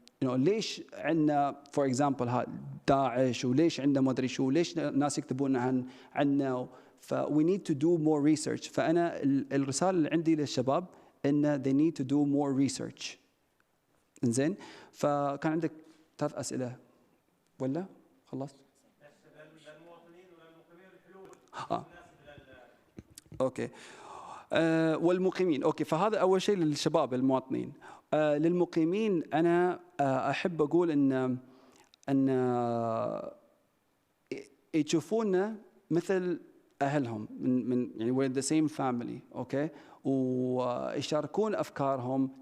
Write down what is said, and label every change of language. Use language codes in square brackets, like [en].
[ar] ليش عندنا [en] for example [ar] داعش، وليش عندنا ما ادري شو، ليش ناس يكتبون عنا. [en] we need to do more research. [ar] فأنا الرسالة اللي عندي للشباب إن [en] they need to do more research. [ar] إنزين، فكان عندك 3 أسئلة ولا خلصت؟ للمواطنين وللمقيمين الحلول. أوكي. والمقيمين، أوكي. فهذا أول شيء للشباب المواطنين. للمقيمين أنا أحب أقول أن يشوفونا مثل أهلهم، من يعني [en] we're the same family، [ar] أوكي، ويشاركون أفكارهم.